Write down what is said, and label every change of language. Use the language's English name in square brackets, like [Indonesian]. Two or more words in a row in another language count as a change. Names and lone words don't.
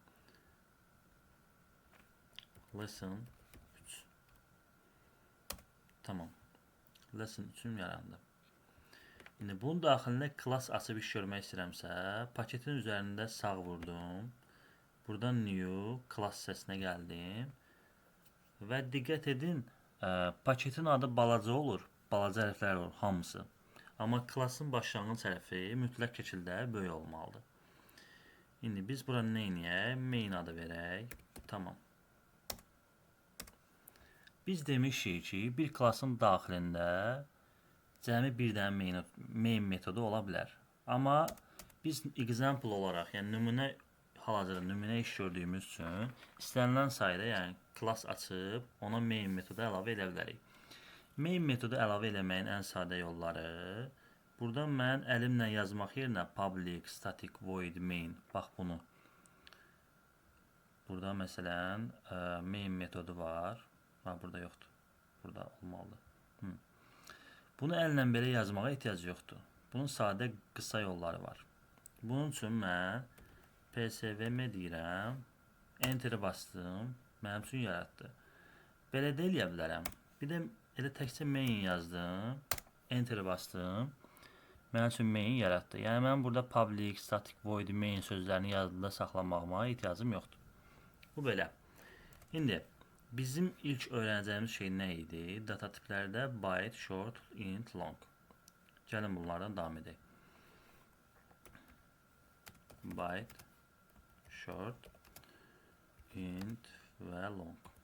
[English] Lesson 3. [Azerbaijani] Tamam. Lesson 3'üm yarandı. İndi bunun daxilində class açıb iş görmək istəyirəmsə, paketin üzərində sağ vurdum. Buradan [English] new class [Azerbaijani] səsinə gəldim. Və diqqət edin, paketin adı balaca olur. Balaca hərflər olur, hamısı. Amma klassın başlanğıc hərfi mütləq şəkildə böyük olmalıdır. İndi biz bura nə edək? Main adı verək. Tamam. Biz demişik ki, bir klassın daxilində cəmi bir dənə main metodu ola bilər. Amma biz example olaraq, yəni nümunə hal-hazırda nümunə iş gördüyümüz üçün istənilən sayda, yəni class açıb ona main metodu əlavə edə bilərik. Main metodu əlavə eləməyin ən sadə yolları, burada mən əlimlə yazmaq yerinə [English] public static void main, [Azerbaijani] bax bunu. Burada məsələn main metodu var. Bax burada yoxdur. Burada olmalıdır. Bunu əllə belə yazmağa ehtiyac yoxdur. Bunun sadə qısa yolları var. Bunun üçün mən PSVM deyirəm. Enter'i bastım. Mənim üçün yaratdı. Belə də eləyə bilərəm. Bir də elə təkcə main yazdım. Enter'i bastım. Mənim üçün main yaratdı. Yəni mən burada [English] public, static, void, main [Azerbaijani] sözlərini yazdıda saxlamağıma ehtiyacım yoxdur. Bu belə. İndi bizim ilk öyrənəcəyimiz şey nə idi? Data tiplərdə [English] byte, short, int, long. [Azerbaijani] Gəlin bunlardan davam edək. [English] Byte, short, int [Azerbaijani] və long.